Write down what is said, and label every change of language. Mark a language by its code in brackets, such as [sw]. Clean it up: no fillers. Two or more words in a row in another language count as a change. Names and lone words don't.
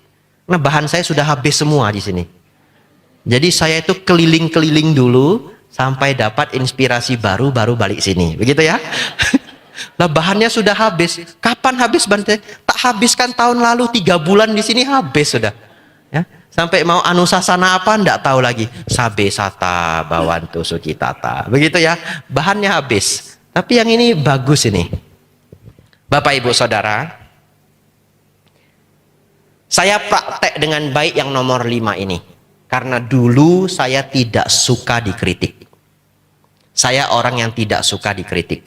[id] Nah bahan saya sudah habis semua di sini. Jadi saya itu keliling-keliling dulu sampai dapat inspirasi baru balik sini. Begitu ya? Nah bahannya sudah habis. Kapan habis Bante? Tak habiskan tahun lalu 3 bulan di sini habis sudah. Ya. Sampai mau anusasana apa enggak tahu lagi. [pi] Sabe sata bawantu sukitata. [id] Begitu ya. Bahannya habis. Tapi yang ini bagus ini. Bapak Ibu Saudara. Saya praktek dengan baik yang nomor 5 ini. Karena dulu saya tidak suka dikritik. Saya orang yang tidak suka dikritik.